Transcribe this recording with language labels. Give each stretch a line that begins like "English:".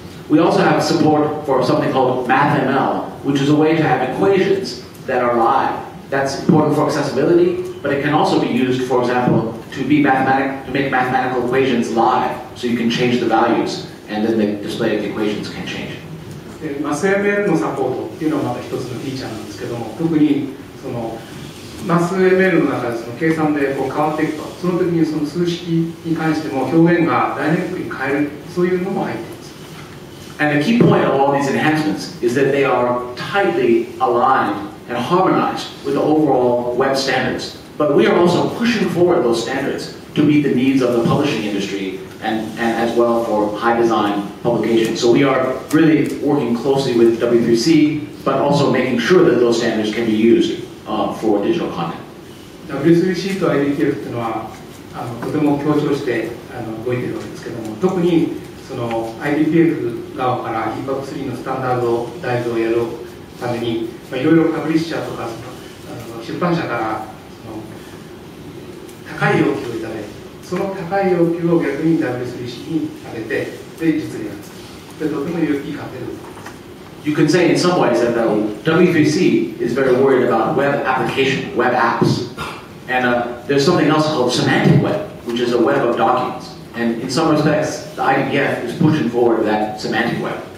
English: We also have support for something called MathML, which is a way to have equations that are live. That's important for accessibility, but it can also be used, for example, to make mathematical equations live, so you can change the values, and then the display of the equations can change.
Japanese: でマス ML のサポートっていうのはまた一つのフィーチャーなんですけども、特にそのマス ML の中でその計算でこう変わっていくと、その時にその数式に関しても表現がダイナミックに変える、そういうのも入っています。
English: And the key point of all these enhancements is that they are tightly aligned and harmonized with the overall web standards. But we are also pushing forward those standards to meet the needs of the publishing industry and as well for high design publication. So we are really working closely with W3C, but also making sure that those standards can be used for digital content.
Japanese: W3C と IDTF っていうのはとても強調して動いているわけですけども、特にその IDTF 側から EPUB3 のスタンダード大豆をやるために、いろいろパブリッシャーとか出版社から高い要求をいただいて、その高い要求を逆に W3C に上げて、で実現する。でとてもいい関係です。
English: You can say in some ways that W3C is very worried about web application, web apps. And there's something else called semantic web, which is a web of documents. And in some respects, the IDPF is pushing forward that semantic web.